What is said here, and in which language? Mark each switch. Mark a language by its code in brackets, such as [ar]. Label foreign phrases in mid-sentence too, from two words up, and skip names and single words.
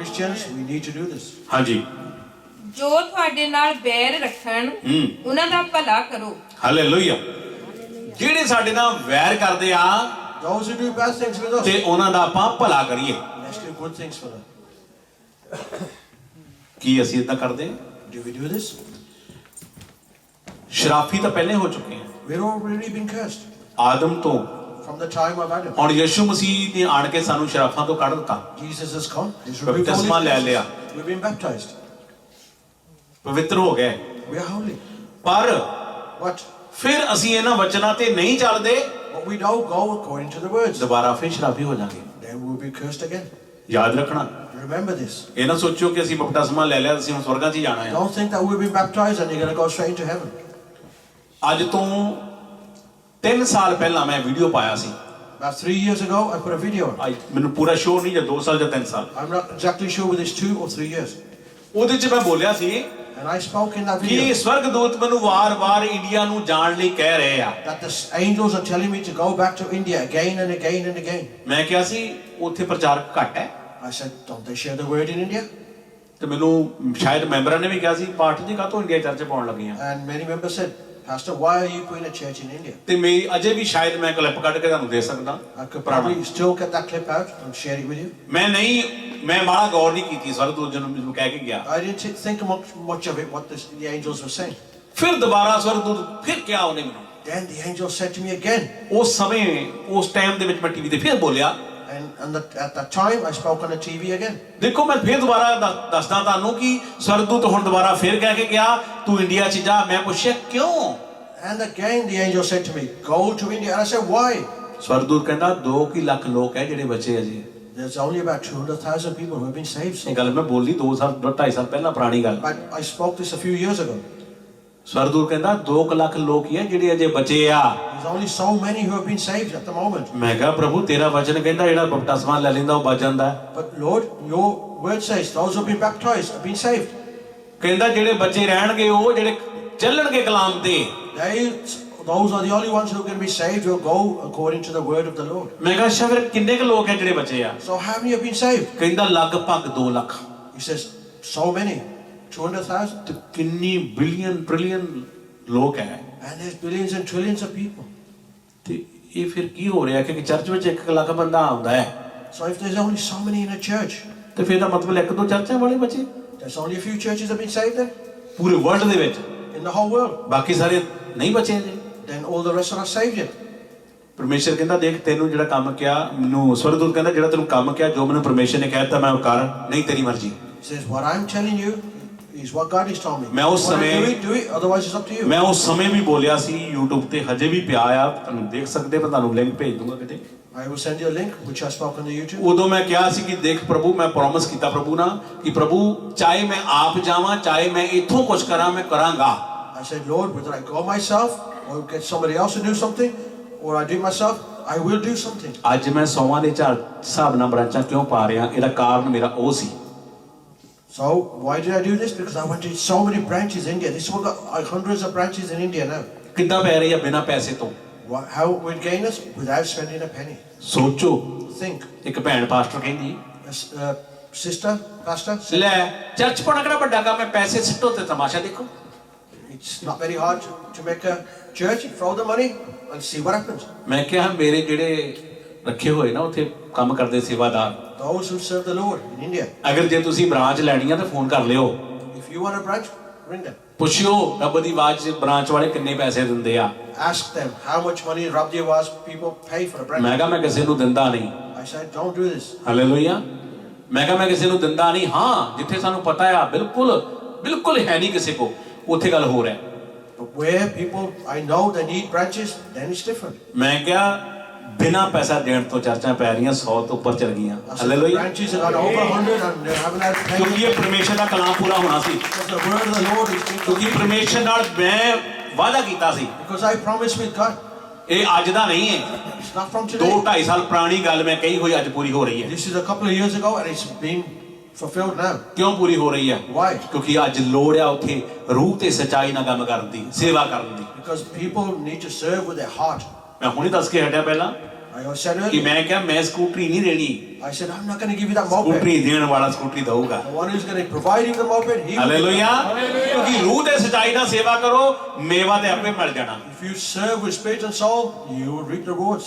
[en] Christians, we need to do this. [pa] ਹਾਂਜੀ। ਜੋ ਤੁਹਾਡੇ ਨਾਲ ਬੈਰ ਰੱਖਣ ਉਹਨਾਂ ਦਾ ਭਲਾ ਕਰੋ। ਹਾਲੇਲੂਇਆ। ਜਿਹੜੇ ਸਾਡੇ ਨਾਲ ਵੈਰ ਕਰਦੇ ਆ [en] Those who do bad things with us, [pa] ਤੇ ਉਹਨਾਂ ਦਾ ਆਪਾਂ ਭਲਾ ਕਰੀਏ। [en] let's do good things for them. [pa] ਕੀ ਅਸੀਂ ਇਦਾਂ ਕਰਦੇ ਹਾਂ? [en] Do we do this? [pa] ਸ਼ਰਾਫੀ ਤਾਂ ਪਹਿਲੇ ਹੋ ਚੁੱਕੇ ਆ, [en] We're already been cursed [pa] ਆਦਮ ਤੋਂ। [en] from the time of Adam. [pa] ਹੁਣ ਯਿਸੂ ਮਸੀਹ ਨੇ ਆਣ ਕੇ ਸਾਨੂੰ ਸ਼ਰਾਫਾਂ ਤੋਂ ਕੱਢ ਦਿੱਤਾ, [en] Jesus has come. He's removed all [pa] ਬਪਤਿਸਮਾ ਲੈ [en] these [pa] ਲਿਆ, [en] curses. We've been baptized. [pa] ਪਵਿੱਤਰ ਹੋ ਗਏ। [en] We are holy. [pa] ਪਰ [en] But [pa] ਫਿਰ ਅਸੀਂ ਇਹਨਾਂ ਵਚਨਾਂ ਤੇ ਨਹੀਂ ਚੱਲਦੇ, [en] we don't go according to the words. [pa] ਦੁਬਾਰਾ ਫਿਰ ਸ਼ਰਾਫੀ ਹੋ ਜਾਵਾਂਗੇ। [en] Then we'll be cursed again. [pa] ਯਾਦ ਰੱਖਣਾ। [en] Remember this. [pa] ਇਹ ਨਾ ਸੋਚੋ ਕਿ ਅਸੀਂ ਬਪਤਿਸਮਾ ਲੈ ਲਿਆ ਅਸੀਂ ਹੁਣ ਸਵਰਗਾਂ 'ਚ ਹੀ ਜਾਣਾ ਹੈ। [en] Don't think that we've been baptized and you're going to go straight into heaven. [pa] ਅੱਜ ਤੋਂ 3 ਸਾਲ ਪਹਿਲਾਂ ਮੈਂ ਵੀਡੀਓ ਪਾਇਆ ਸੀ। [en] About 3 years ago, I put a video on. [pa] ਮੈਨੂੰ ਪੂਰਾ ਸ਼ੋਅ ਨਹੀਂ, ਜਾਂ 2 ਸਾਲ ਜਾਂ 3 ਸਾਲ। [en] I'm not exactly sure whether it's 2 or 3 years. [pa] ਉਹਦੇ 'ਚ ਮੈਂ ਬੋਲਿਆ ਸੀ [en] And I spoke in that [pa] ਕਿ [en] video [pa] ਸਵਰਗਦੂਤ ਮੈਨੂੰ ਵਾਰ-ਵਾਰ ਇੰਡੀਆ ਨੂੰ ਜਾਣ ਲਈ ਕਹਿ ਰਹੇ ਆ। [en] that the angels are telling me to go back to India again and again and again. [pa] ਮੈਂ ਕਿਹਾ ਸੀ ਉੱਥੇ ਪ੍ਰਚਾਰ ਘੱਟ ਹੈ। [en] I said, don't they share the word in India? [pa] ਤੇ ਮੈਨੂੰ ਸ਼ਾਇਦ ਮੈਂਬਰਾਂ ਨੇ ਵੀ ਕਿਹਾ ਸੀ ਪਾਠ ਜੀ ਕਾਹਤੋਂ ਇੰਡੀਆ ਚਰਚ ਪਾਉਣ ਲੱਗੇ ਆ [en] And many members said, Pastor, why are you putting a church in India? [pa] ਤੇ ਮੇਰੀ ਅਜੇ ਵੀ ਸ਼ਾਇਦ ਮੈਂ ਕਲਿੱਪ ਕੱਢ ਕੇ ਤੁਹਾਨੂੰ ਦੇ ਸਕਦਾ [en] I could probably still get that clip out and share it with you. [pa] ਮੈਂ ਮਾੜਾ ਗੌਰ ਨਹੀਂ ਕੀਤੀ ਸਵਰਗਦੂਤ ਜੀ ਨੂੰ ਮੈਨੂੰ ਕਹਿ ਕੇ ਗਿਆ [en] I didn't think much of it, what the angels were saying. [pa] ਫਿਰ ਦੁਬਾਰਾ ਸਵਰਗਦੂਤ ਫਿਰ ਕਿਹਾ ਉਹਨੇ ਮੈਨੂੰ [en] Then the angel said to me again, [pa] ਉਸ ਸਮੇਂ ਉਸ ਟਾਈਮ ਦੇ ਵਿੱਚ ਮੈਂ ਟੀਵੀ ਤੇ ਫਿਰ ਬੋਲਿਆ [en] and at that time I spoke on the TV again. [pa] ਦੇਖੋ ਮੈਂ ਫਿਰ ਦੁਬਾਰਾ ਦੱਸਦਾ ਤੁਹਾਨੂੰ ਕਿ ਸਵਰਗਦੂਤ ਹੁਣ ਦੁਬਾਰਾ ਫਿਰ ਕਹਿ ਕੇ ਗਿਆ ਤੂੰ ਇੰਡੀਆ 'ਚ ਜਾ ਮੈਂ ਪੁੱਛਿਆ ਕਿਉਂ [en] And again the angel said to me, go to India. And I said, why? [pa] ਸਵਰਗਦੂਤ ਕਹਿੰਦਾ 2 ਲੱਖ ਲੋਕ ਹੈ ਜਿਹੜੇ ਬਚੇ ਅਜੇ [en] There's only about 200,000 people who have been saved. [pa] ਇਹ ਗੱਲ ਮੈਂ ਬੋਲੀ 2 ਸਾਲ 2.5 ਸਾਲ ਪਹਿਲਾਂ ਪੁਰਾਣੀ ਗੱਲ [en] But I spoke this a few years ago. [pa] ਸਵਰਗਦੂਤ ਕਹਿੰਦਾ 2 ਲੱਖ ਲੋਕ ਹੀ ਹੈ ਜਿਹੜੇ ਅਜੇ ਬਚੇ ਆ [en] There's only so many who have been saved at the moment. [pa] ਮੈਂ ਕਿਹਾ ਪ੍ਰਭੂ ਤੇਰਾ ਵਚਨ ਕਹਿੰਦਾ ਜਿਹੜਾ ਬਪਤਿਸਮਾ ਲੈ ਲੈਂਦਾ ਉਹ ਬਚ ਜਾਂਦਾ [en] But Lord, your word says those who have been baptized have been saved. [pa] ਕਹਿੰਦਾ ਜਿਹੜੇ ਬੱਚੇ ਰਹਿਣਗੇ ਉਹ ਜਿਹੜੇ ਚੱਲਣਗੇ ਕਲਾਮ ਤੇ [en] Those are the only ones who are going to be saved who will go according to the word of the Lord. [pa] ਮੈਂ ਕਿਹਾ ਅੱਛਾ ਫਿਰ ਕਿੰਨੇ ਕੁ ਲੋਕ ਹੈ ਜਿਹੜੇ ਬਚੇ ਆ [en] So how many have been saved? [pa] ਕਹਿੰਦਾ ਲਗਭਗ 2 ਲੱਖ [en] He says, so many. 200,000. [pa] ਤੇ ਕਿੰਨੀ [en] billion trillion [pa] ਲੋਕ ਹੈ [en] And there's billions and trillions of people. [pa] ਤੇ ਇਹ ਫਿਰ ਕੀ ਹੋ ਰਿਹਾ ਕਿ ਚਰਚ ਵਿੱਚ 1 ਲੱਖ ਬੰਦਾ ਆਉਂਦਾ ਹੈ [en] So if there's only so many in a church, [pa] ਤੇ ਫਿਰ ਦਾ ਮਤਲਬ 1-2 ਚਰਚਾਂ ਵਾਲੇ ਬਚੇ [en] there's only a few churches that have been saved then? [pa] ਪੂਰੇ ਵਰਲਡ ਦੇ ਵਿੱਚ [en] In the whole world. [pa] ਬਾਕੀ ਸਾਰੇ ਨਹੀਂ ਬਚੇ ਜੀ [en] Then all the rest are not saved yet. [pa] ਪਰਮੇਸ਼ਰ ਕਹਿੰਦਾ ਦੇਖ ਤੈਨੂੰ ਜਿਹੜਾ ਕੰਮ ਕਿਹਾ ਮੈਨੂੰ ਸਵਰਗਦੂਤ ਕਹਿੰਦਾ ਜਿਹੜਾ ਤੈਨੂੰ ਕੰਮ ਕਿਹਾ ਜੋ ਮੈਨੂੰ ਪਰਮੇਸ਼ਰ ਨੇ ਕਹਿਤਾ ਮੈਂ ਉਹ ਕਰ ਨਹੀਂ ਤੇਰੀ ਮਰਜ਼ੀ [en] He says, what I'm telling you is what God has told me. [pa] ਮੈਂ ਉਸ [en] Want to [pa] ਸਮੇਂ [en] do it, otherwise it's up to you. [pa] ਮੈਂ ਉਸ ਸਮੇਂ ਵੀ ਬੋਲਿਆ ਸੀ YouTube ਤੇ ਹਜੇ ਵੀ ਪਿਆ ਆ ਤੁਹਾਨੂੰ ਦੇਖ ਸਕਦੇ ਮੈਂ ਤੁਹਾਨੂੰ ਲਿੰਕ ਭੇਜ ਦੂੰਗਾ ਕਿਤੇ [en] I will send you a link which I spoke on the YouTube. [pa] ਉਦੋਂ ਮੈਂ ਕਿਹਾ ਸੀ ਕਿ ਦੇਖ ਪ੍ਰਭੂ ਮੈਂ ਪ੍ਰੋਮਿਸ ਕੀਤਾ ਪ੍ਰਭੂ ਨਾਲ ਕਿ ਪ੍ਰਭੂ ਚਾਹੇ ਮੈਂ ਆਪ ਜਾਵਾਂ ਚਾਹੇ ਮੈਂ ਇੱਥੋਂ ਕੁਝ ਕਰਾਂ ਮੈਂ ਕਰਾਂਗਾ [en] I said, Lord, whether I go myself or get somebody else to do something or I do it myself, I will do something. [pa] ਅੱਜ ਮੈਂ 100 ਦੇ ਹਿਸਾਬ ਨਾਲ ਬ੍ਰਾਂਚਾਂ ਕਿਉਂ ਪਾ ਰਿਹਾ ਇਹਦਾ ਕਾਰਨ ਮੇਰਾ ਉਹ ਸੀ [en] So why did I do this? Because I wanted so many branches in India. This one got hundreds of branches in India now. [pa] ਕਿੱਦਾਂ ਪੈ ਰਹੀ ਆ ਬਿਨਾਂ ਪੈਸੇ ਤੋਂ [en] How would gain us? Without spending a penny. [pa] ਸੋਚੋ [en] Think. [pa] ਇੱਕ ਭੈਣ ਪਾਸਟਰ ਕਹਿੰਦੀ [en] Sister, pastor, [pa] ਲੈ ਚਰਚ ਪਾਉਣਾ ਕਿਹੜਾ ਵੱਡਾ ਕੰਮ ਹੈ ਪੈਸੇ ਸਿੱਟੋ ਤੇ ਤਮਾਸ਼ਾ ਦੇਖੋ [en] it's not very hard to make a church. Throw the money and see what happens. [pa] ਮੈਂ ਕਿਹਾ ਮੇਰੇ ਜਿਹੜੇ ਰੱਖੇ ਹੋਏ ਨਾ ਉੱਥੇ ਕੰਮ ਕਰਦੇ ਸੇਵਾਦਾਰ [en] Those who serve the Lord in India. [pa] ਅਗਰ ਜੇ ਤੁਸੀਂ ਬ੍ਰਾਂਚ ਲੈਣੀ ਆ ਤਾਂ ਫੋਨ ਕਰ ਲਿਓ [en] If you want a branch, ring them. [pa] ਪੁੱਛਿਓ ਰੱਬ ਦੀ ਆਵਾਜ਼ ਬ੍ਰਾਂਚ ਵਾਲੇ ਕਿੰਨੇ ਪੈਸੇ ਦਿੰਦੇ ਆ [en] Ask them how much money Rabdi was people pay for a branch. [pa] ਮੈਂ ਕਿਹਾ ਮੈਂ ਕਿਸੇ ਨੂੰ ਦਿੰਦਾ ਨਹੀਂ [en] I said, don't do this. [pa] ਹਾਲੇਲੂਇਆ ਮੈਂ ਕਿਹਾ ਮੈਂ ਕਿਸੇ ਨੂੰ ਦਿੰਦਾ ਨਹੀਂ ਹਾਂ ਜਿੱਥੇ ਸਾਨੂੰ ਪਤਾ ਆ ਬਿਲਕੁਲ ਹੈ ਨਹੀਂ ਕਿਸੇ ਕੋ ਉੱਥੇ ਗੱਲ ਹੋ ਰਿਹਾ [en] But where people I know they need branches, then it's different. [pa] ਮੈਂ ਕਿਹਾ ਬਿਨਾਂ ਪੈਸਾ ਦੇਣ ਤੋਂ ਚਰਚਾਂ ਪੈ ਰਹੀਆਂ 100 ਤੋਂ ਉੱਪਰ ਚਲ ਗਈਆਂ [en] I said, [pa] ਹਾਲੇਲੂਇਆ [en] branches have got over 100 and they haven't had to pay. [pa] ਕਿਉਂਕਿ ਇਹ ਪਰਮੇਸ਼ਰ ਦਾ ਕਲਾਮ ਪੂਰਾ ਹੋਣਾ ਸੀ [en] Because the word of the Lord is being [pa] ਕਿਉਂਕਿ [en] fulfilled. [pa] ਪਰਮੇਸ਼ਰ ਨਾਲ ਮੈਂ ਵਾਅਦਾ ਕੀਤਾ ਸੀ [en] Because I promised with God. [pa] ਇਹ ਅੱਜ ਦਾ ਨਹੀਂ ਹੈ [en] It's not from today. [pa] 2-2.5 ਸਾਲ ਪੁਰਾਣੀ ਗੱਲ ਮੈਂ ਕਹੀ ਹੋਈ ਅੱਜ ਪੂਰੀ ਹੋ ਰਹੀ ਹੈ [en] This is a couple of years ago and it's being fulfilled now. [pa] ਕਿਉਂ ਪੂਰੀ ਹੋ ਰਹੀ ਹੈ [en] Why? [pa] ਕਿਉਂਕਿ ਅੱਜ ਲੋੜ ਆ ਉੱਥੇ ਰੂਹ ਤੇ ਸਚਾਈ ਨਾਲ ਕੰਮ ਕਰਨ ਦੀ ਸੇਵਾ ਕਰਨ ਦੀ [en] Because people need to serve with their heart. [pa] ਮੈਂ ਹੁਣੇ ਦੱਸ ਕੇ ਹਟਿਆ ਪਹਿਲਾਂ [en] I said [pa] ਕਿ [en] earlier, [pa] ਮੈਂ ਕਿਹਾ ਮੈਂ ਸਕੂਟਰੀ ਨਹੀਂ ਦੇਣੀ [en] I said, I'm not going to give you that moped. [pa] ਸਕੂਟਰੀ ਦੇਣ ਵਾਲਾ ਸਕੂਟਰੀ ਦਊਗਾ [en] The one who's going to provide you the moped, he will. [pa] ਹਾਲੇਲੂਇਆ ਕਿਉਂਕਿ ਰੂਹ ਤੇ ਸਚਾਈ ਨਾਲ ਸੇਵਾ ਕਰੋ ਮੇਵਾ ਤੇ ਆਪੇ ਮਿਲ ਜਾਣਾ [en] If you serve with spirit and soul, you will reap the rewards.